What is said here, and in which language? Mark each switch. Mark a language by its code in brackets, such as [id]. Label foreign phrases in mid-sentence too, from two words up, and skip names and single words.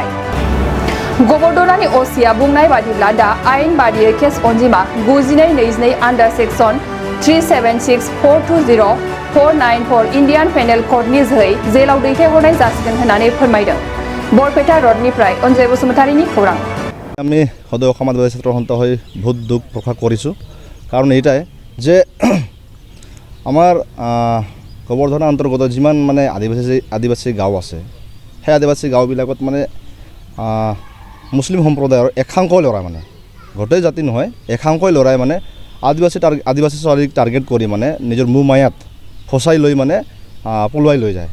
[brx] गबरदरानि असिया बुंनाय बादिब्ला दा आयेन बादियै केस अनजिमा 9222 आन्डार सेक्सन 376420494 इन्डियान पेनेल क'डनि जोहै जेलाव दैथायहरनाय जासिगोन होननानै फोरमायदों। बरपेटा रडनिफ्राय अनजय बसुमतारीनि खौरां। [as] আমি সদৌ সমাজ ছাত্ৰ সন্ত হৈ বহুত দুখ প্ৰকাশ কৰিছোঁ। কাৰণ এইটাই যে আমাৰ গবৰধনা অন্তৰ্গত যিমান মানে আদিবাসী গাঁও আছে, সেই আদিবাসী গাঁওবিলাকত মানে মুছলিম সম্প্ৰদায়ৰ একাংশ ল'ৰা মানে গোটেই জাতি নহয়, একাংশ ল'ৰাই মানে আদিবাসী ছোৱালীক টাৰ্গেট কৰি মানে নিজৰ মুহ মায়াত ফচাই লৈ মানে পলুৱাই লৈ যায়।